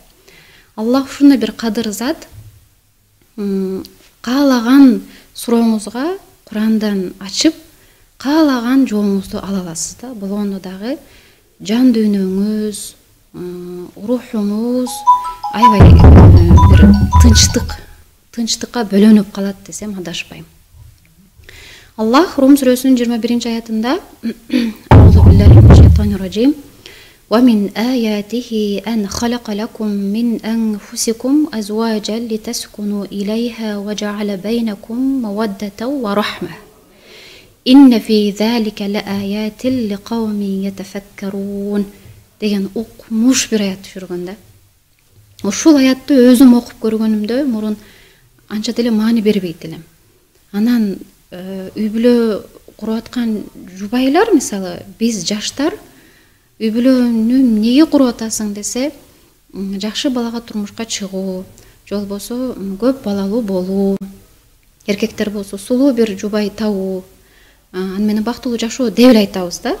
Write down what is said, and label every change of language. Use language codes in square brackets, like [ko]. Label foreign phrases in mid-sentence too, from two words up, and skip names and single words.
[ky] Аллах ушундай бир кадыр зат, каалаган сурооңузга Курандан ачып, каалаган жообуңузду ала аласыз да. Болгондо дагы жан дүйнөңүз, рухуңуз аябай бир тынчтыкка бөлөнүп калат десем адашпайм. Аллах Рум сүрөсүнүн 21-аятында [ar] أعوذ بالله من الشيطان الرجيم وَمِنْ آيَاتِهِ أَنْ خَلَقَ لَكُمْ مِنْ أَنْفُسِكُمْ أَزْوَاجًا لِتَسْكُنُوا إِلَيْهَا وَجَعَلَ بَيْنَكُمْ مَوَدَّةً وَرَحْمَةً إِنَّ فِي ذَلِكَ لَآيَاتٍ لِقَوْمٍ يَتَفَكَّرُونَ [ky] деген укмуш бир аят түшүргөн да. Ушул аятты өзүм окуп көргөнүмдө мурун анча деле маани бербейт элем. Анан үй бүлө куруп аткан жубайлар, мисалы биз жаштар үй бүлөнү эмнеге куруп атасың десе, жакшы балага турмушка чыгуу, же болбосо көп балалуу болуу, эркектер болсо сулуу бир жубай табуу, аны менен бактылуу жашоо деп эле айтабыз да.